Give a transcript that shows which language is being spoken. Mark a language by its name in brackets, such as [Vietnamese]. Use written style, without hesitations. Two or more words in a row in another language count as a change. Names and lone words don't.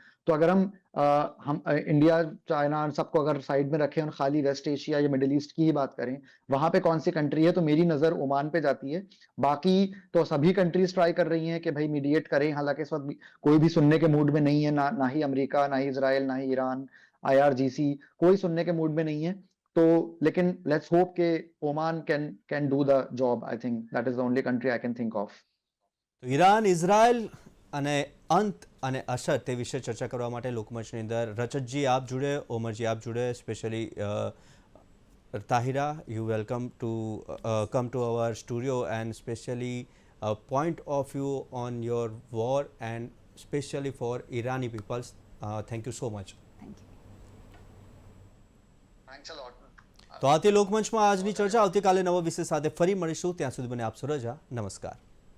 [Hindi] तो अगर हम इंडिया, चाइना, सबको अगर साइड में रखें और खाली वेस्ट एशिया या मिडिल ईस्ट की ही बात करें, वहां पे कौन सी कंट्री है, तो मेरी नजर ओमान पे जाती है. बाकी तो सभी कंट्रीज ट्राई कर रही हैं कि भाई मीडिएट करें, हालांकि इस वक्त कोई भी सुनने के मूड में नहीं है, ना ही अमेरिका, ना ही इजराइल, ना ही ईरान, IRGC, कोई सुनने के मूड में नहीं है. तो लेकिन [English] let's hope के Oman can do the job. I think that is the only country I can think of. [Gujarati] તો ઈરાન, ઇઝરાયલ અને અંત અને અસર તે વિશે ચર્ચા કરવા માટે લોકમંચની અંદર રચતજી આપ જોડે, ઓમરજી આપ જોડે, સ્પેશિયલી Tahira, [English] you welcome to come to our studio and especially a point of view on your war and especially for Irani peoples. Thank you so much. Thank you. Thanks a lot. [Gujarati] તો આથી લોકમંચમાં આજની ચર્ચા આવતીકાલે નવા વિષય સાથે ફરી મળીશું. ત્યાં સુધી મને આપશો રજા. નમસ્કાર.